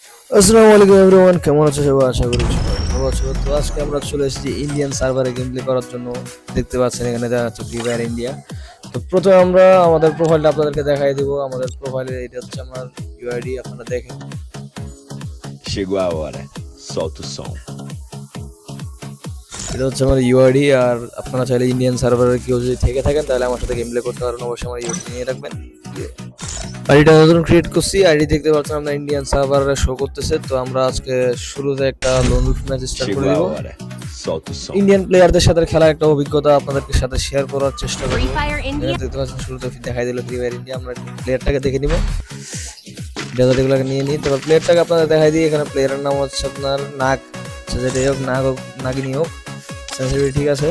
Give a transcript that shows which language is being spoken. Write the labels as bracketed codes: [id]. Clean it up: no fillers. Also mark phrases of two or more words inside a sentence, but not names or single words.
[ar] السلام عليكم [bn] এভরিওয়ান, কেমন আছো সবাই? আশা করি সবাই ভালো আছো। তো আজকে আমরা চলে এসেছি [en] Indian server game play [bn] করার জন্য। দেখতে পাচ্ছেন এখানে দেখা যাচ্ছে ফ্রি ফায়ার ইন্ডিয়া। তো প্রথমে আমরা আমাদের প্রোফাইলটা আপনাদেরকে দেখাই দিব। আমাদের প্রোফাইলে এটা হচ্ছে আমার ইউআইডি, আপনারা দেখেন। [pt] Chegou a hora, solta o som. [bn] এটা হচ্ছে আমার ইউআইডি। আর আপনারা চাইলে [en] Indian server [bn] কেউ যদি থেকে থাকেন তাহলে আমার সাথে [en] game play [bn] করতে পারেন। অবশ্যই আমার ইউআইডি নিয়ে রাখবেন। আইডিটা নতুন ক্রিয়েট করছি। আইডি দেখতে পাচ্ছেন আমরা [en] Indian server [bn] শো করতেছে। তো আমরা আজকে শুরুতে একটা [en] lone match start [bn] করে [pt] Chegou a [bn] দিব। [pt] hora, solta o som. [en] Indian players [bn] সাথে খেলা একটা অভিজ্ঞতা আপনাদের সাথে শেয়ার করার চেষ্টা করব। Free Fire India. দেখতে পাচ্ছেন শুরুতে দেখাই দিল ফ্রি ফায়ার ইন্ডিয়া। আমরা প্লেয়ারটাকে দেখে নিব, ডেজার্টগুলোকে নিয়ে নিই। তারপর প্লেয়ারটাকে আপনাদের দেখাই দিই। এখানে প্লেয়ারের নাম হচ্ছে আপনার নাগ, যেটাই হোক, নাগ হোক নাগিনী হোক, সেন্সিটিভিটি ঠিক আছে।